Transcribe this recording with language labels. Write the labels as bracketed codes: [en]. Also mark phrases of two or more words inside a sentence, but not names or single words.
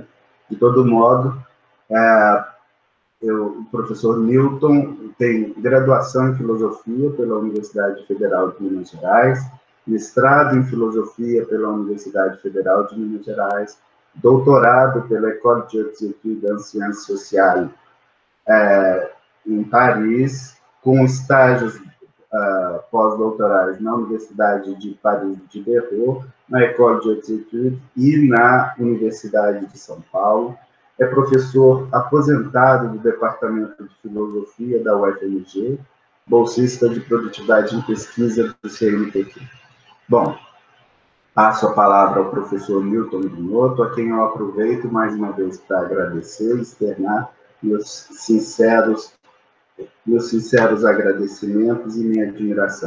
[pt] De todo modo, o professor Newton tem graduação em Filosofia pela Universidade Federal de Minas Gerais, mestrado em Filosofia pela Universidade Federal de Minas Gerais, doutorado pela École de Hautes Études en Sciences Sociales em Paris, com estágios pós-doutorais na Universidade de Paris de Diderot, na École de Hautes Études e na Universidade de São Paulo. É professor aposentado do Departamento de Filosofia da UFMG, bolsista de produtividade em pesquisa do CNPq. Bom, passo a palavra ao professor Milton Binotto, a quem eu aproveito mais uma vez para agradecer e externar meus sinceros agradecimentos e minha admiração.